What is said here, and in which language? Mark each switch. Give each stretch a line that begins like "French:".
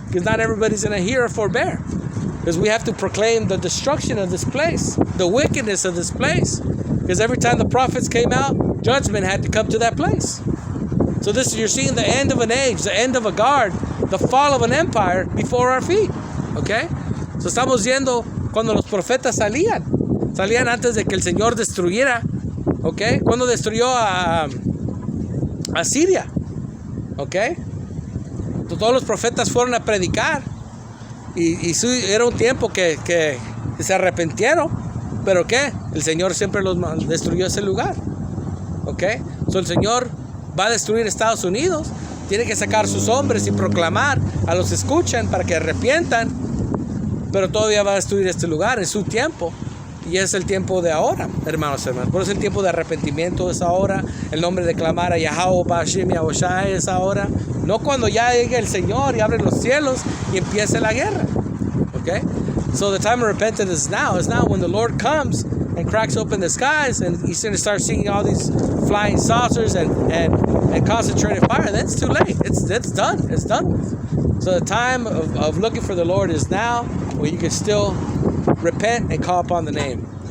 English: Because not everybody's going to hear or forbear. Because we have to proclaim the destruction of this place, the wickedness of this place. Because every time the prophets came out, judgment had to come to that place. So you're seeing the end of an age, the end of a guard, the fall of an empire before our feet. Okay?
Spanish: So estamos viendo cuando los profetas salían antes de que el Señor destruyera. Okay? Cuando destruyó a Siria. Okay? Todos los profetas fueron a predicar. Y era un tiempo que se arrepintieron. ¿Pero qué? El Señor siempre los destruyó ese lugar. ¿Ok? So el Señor va a destruir Estados Unidos. Tiene que sacar sus hombres y proclamar a los que escuchan para que arrepientan. Pero todavía va a destruir este lugar en su tiempo. Y es el tiempo de ahora, hermanos. Por eso el tiempo de arrepentimiento es ahora. El nombre de clamar a Yahweh Bashim Yahushai es ahora. No cuando ya llegue el Señor y abre los cielos y empiece la guerra.
English: Okay? So the time of repentance is now. It's now when the Lord comes and cracks open the skies and he's going to start seeing all these flying saucers and concentrated fire. Then it's too late. It's done. It's done with. So the time of looking for the Lord is now, where you can still repent and call upon the name.